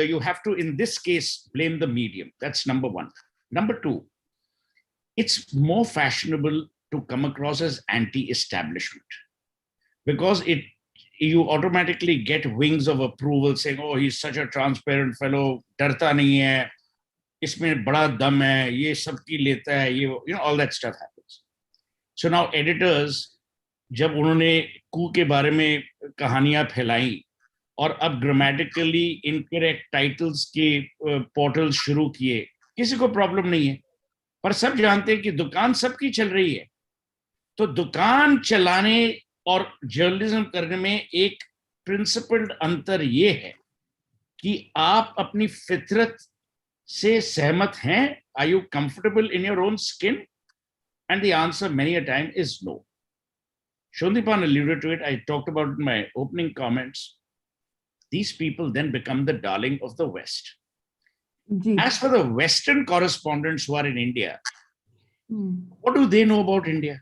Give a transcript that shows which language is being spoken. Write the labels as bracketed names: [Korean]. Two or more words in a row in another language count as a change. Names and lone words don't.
[English] You have to, in this case, blame the medium. That's number one. Number two, it's more fashionable to come across as anti-establishment because you automatically get wings of approval saying, oh, he's such a transparent fellow, [Hindi] डरता नहीं है, इसमें बड़ा दम है, ये सबकी लेता है, [English] all that stuff happens. So now editors, [Hindi] जब उन्होंने कू के बारे में कहानियां फैलाई और अब [English] grammatically incorrect titles [Hindi] के पोर्टल शुरू किए, किसी को प्रॉब्लम नहीं है, पर सब जानते हैं कि दुकान सबकी चल रही है. तो दुकान चलाने और जर्नलिज्म करने में एक प्रिंसिपल्ड अंतर ये है कि आप अपनी फितरत से सहमत हैं. [English] Are you comfortable in your own skin? And the answer many a time is no. Sandipan alluded to it. I talked about it in my opening comments. These people then become the darling of the West. As for the Western correspondents who are in India, what do they know about India?